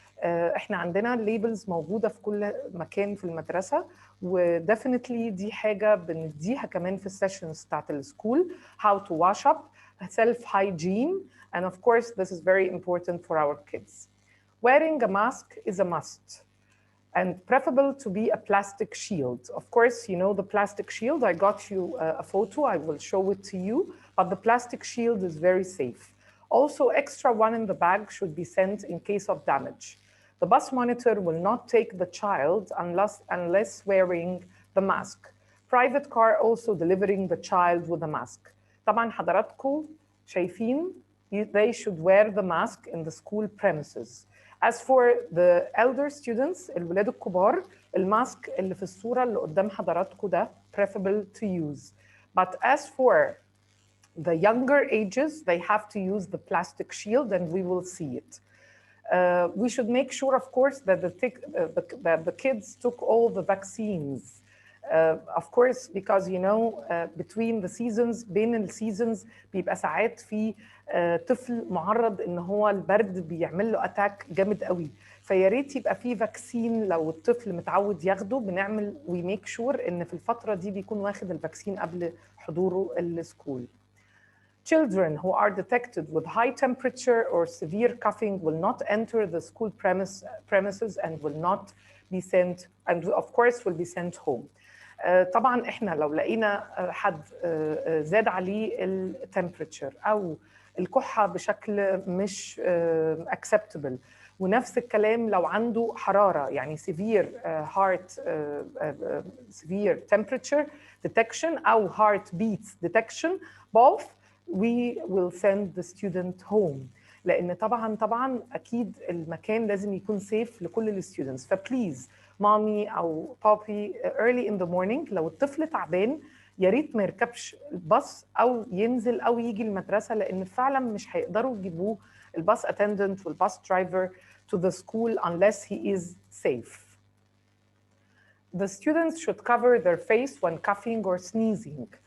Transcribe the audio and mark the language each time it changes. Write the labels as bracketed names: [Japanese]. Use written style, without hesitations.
[Arabic] احنا عندنا labels موجودة في كل مكان في المدرسة، وديفينتلي دي حاجة بنديها كمان في السيشنز بتاعت السكول، [English] how to wash up, self-hygiene, and of course this is very important for our kids. Wearing a mask is a must, and preferable to be a plastic shield. Of course, you know the plastic shield. I got you a photo. I will show it to you. But the plastic shield is very safe. Also, extra one in the bag should be sent in case of damage. The bus monitor will not take the child unless wearing the mask. Private car also delivering the child with a mask. [Arabic] طبعا حضراتكم شايفين [English] they should wear the mask in the school premises. As for the elder students, [Arabic] الولاد الكبار، الماسك اللي في الصورة اللي قدام حضراتكم ده [English] preferable to use. But as for the younger ages, they have to use the plastic shield, and we will see it. We should make sure, of course, that the kids took all the vaccines. Of course, because you know between the seasons [Arabic] بين السيزونز بيبقى ساعات في طفل معرض ان هو البرد بيعمل له اتاك جامد قوي، فيا ريت يبقى في فاكسين لو الطفل متعود ياخده، بنعمل وي ميك شور ان في الفتره دي بيكون واخد الفاكسين قبل حضوره السكول. [English] Children who are detected with high temperature or severe coughing will not enter the school premises and will not be sent, and of course will be sent home. [Arabic] طبعا احنا لو لقينا حد زاد عليه التمبريتشر او الكحه بشكل مش acceptable، ونفس الكلام لو عنده حراره يعني [English] severe heart severe temperature detection [Arabic] او [English] heart beats detection both, we will send the student home. [Arabic] لان طبعا اكيد المكان لازم يكون safe لكل الستودنتس. فبليز مامي او بابي [English] early in the morning [Arabic] لو الطفل تعبان يا ريت ما يركبش الباص او ينزل او يجي المدرسه، لان فعلا مش هيقدروا يجيبوه الباص attendant والباص driver [English] to the school unless he is safe. The students should cover their face when coughing or sneezing.